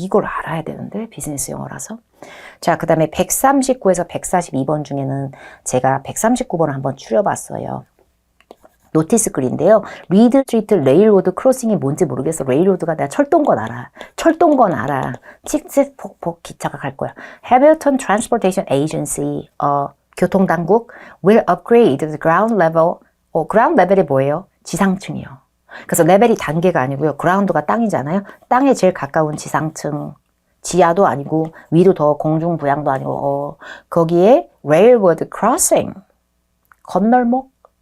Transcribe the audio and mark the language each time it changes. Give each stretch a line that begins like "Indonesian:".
Korean: 이걸 알아야 되는데, 비즈니스 용어라서. 자, 그 다음에 139에서 142번 중에는 제가 139번을 한번 추려봤어요. 노티스 글인데요. 리드 스트리트 레일로드 크로싱이 뭔지 모르겠어. 레일로드가 내가 철도건 알아. 철도건 알아. 칙칙폭폭 기차가 갈 거야.
English: Hamilton Transportation Agency,
Korean: 교통당국
English: will upgrade the ground level.
Korean: ground level이 뭐예요? 지상층이요. 그래서 레벨이 단계가 아니고요. 그라운드가 땅이잖아요. 땅에 제일 가까운 지상층. 지하도 아니고 위도 더 공중부양도 아니고 거기에 railroad crossing. 건널목.